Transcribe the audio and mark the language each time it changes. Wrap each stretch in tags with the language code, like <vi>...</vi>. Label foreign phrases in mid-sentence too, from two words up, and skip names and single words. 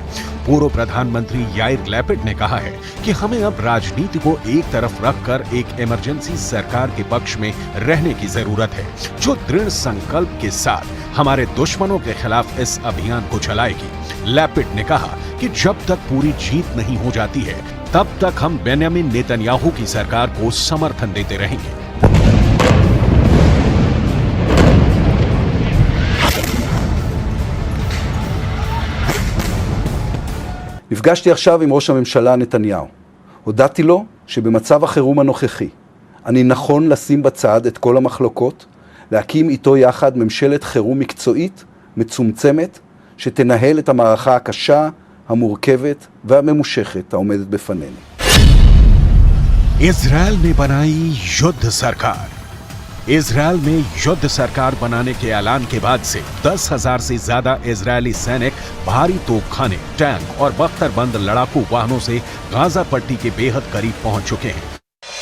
<hi>पूर्व प्रधानमंत्री याइर लैपिड ने कहा है कि हमें अब राजनीति को एक तरफ रखकर एक इमरजेंसी सरकार के पक्ष में रहने की जरूरत है, जो दृढ़ संकल्प के साथ हमारे दुश्मनों के खिलाफ इस अभियान को चलाएगी। लैपिड ने कहा कि जब तक पूरी जीत नहीं हो जाती है तब तक हम बेंजामिन नेतन्याहू की सरकार को समर्थन देते रहेंगे।</hi> <he>נפגשתי עכשיו עם ראש הממשלה נתניהו. הודעתי לו שבמצב החירום הנוכחי אני נכון לשים בצד את כל המחלוקות להקים איתו יחד ממשלת חירום מקצועית, מצומצמת, שתנהל את המערכה הקשה, המורכבת והממושכת העומדת בפנינו.</he> <hi>इजरायल में बनाई युद्ध सरकार। इजरायल में युद्ध सरकार बनाने के ऐलान के बाद से 10,000 से ज्यादा इजरायली सैनिक भारी तोपखाने, टैंक और बख्तरबंद लड़ाकू वाहनों से गाजा पट्टी के बेहद करीब पहुंच चुके हैं।</hi>